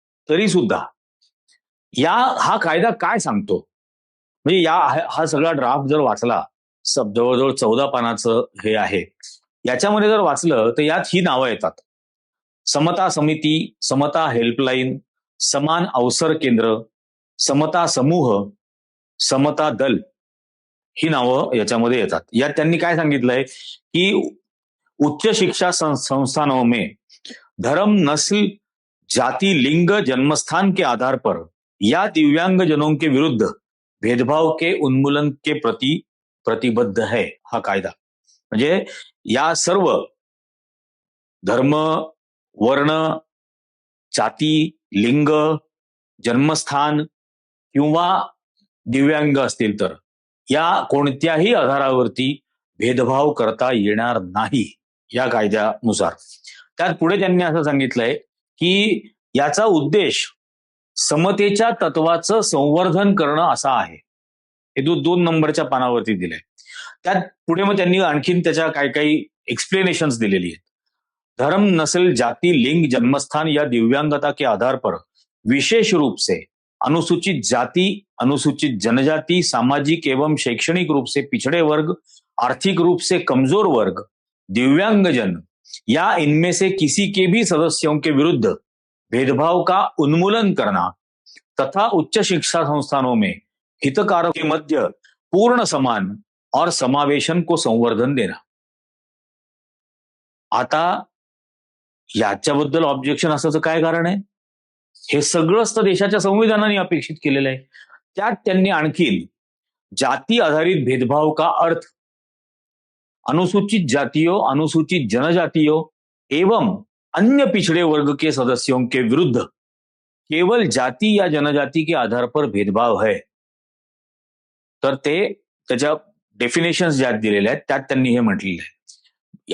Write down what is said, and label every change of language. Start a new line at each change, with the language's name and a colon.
Marathi: तरी सुद्धा हा कायदा काय सांगतो म्हणजे हा सगळा ड्राफ्ट जर वाचला, जवळजवळ 14 पानाचं हे आहे, याच्यामध्ये जर वाचलं तर यात ही नावं येतात: समता समिती, समता हेल्पलाईन, समान अवसर केंद्र, समता समूह, समता दल, ही नावं याच्यामध्ये येतात. यात त्यांनी काय सांगितलंय की
Hindi: उच्च शिक्षा संस्थानों में धर्म, नस्ल, जाति, लिंग, जन्मस्थान के आधार पर या दिव्यांग जनों के विरुद्ध भेदभाव के उन्मूलन के प्रति प्रतिबद्ध है
Marathi: हा कायदा. म्हणजे या सर्व धर्म, वर्ण, जाती, लिंग, जन्मस्थान किंवा दिव्यांग असतील तर या कोणत्याही आधारावरती भेदभाव करता येणार नाही या कायद्यानुसार. त्यात पुढे त्यांनी असं सांगितलंय की याचा उद्देश समतेच्या तत्वाचं संवर्धन करणं असा आहे. हे 2 नंबरच्या पानावरती दिलंय. त्यात पुढे मग त्यांनी आणखीन त्याच्या काही एक्सप्लेनेशंस दिलेली आहेत.
Hindi: धर्म, नस्ल, जाति, लिंग, जन्मस्थान या दिव्यांगता के आधार पर विशेष रूप से अनुसूचित जाति, अनुसूचित जनजाति, सामाजिक एवं शैक्षणिक रूप से पिछड़े वर्ग, आर्थिक रूप से कमजोर वर्ग, दिव्यांगजन या इनमें से किसी के भी सदस्यों के विरुद्ध भेदभाव का उन्मूलन करना तथा उच्च शिक्षा संस्थानों में हितकारों के मध्य पूर्ण समान और समावेशन को संवर्धन देना.
Marathi: आता याच्याबद्दल ऑब्जेक्शन असायचं काय कारण आहे? हे सगळंच तर देशाच्या संविधानाने अपेक्षित केलेलं आहे. त्यात त्यांनी आणखीन
Hindi: जाती आधारित भेदभाव का अर्थ अनुसूचित जातियों, अनुसूचित जनजातियों एवं अन्य पिछड़े वर्ग के सदस्यों के विरुद्ध केवल जाति या जनजाति के आधार पर भेदभाव है,
Marathi: तर ते त्याच्या डेफिनेशन्स ज्यात दिलेल्या आहेत त्यात त्यांनी हे म्हटलेलं आहे.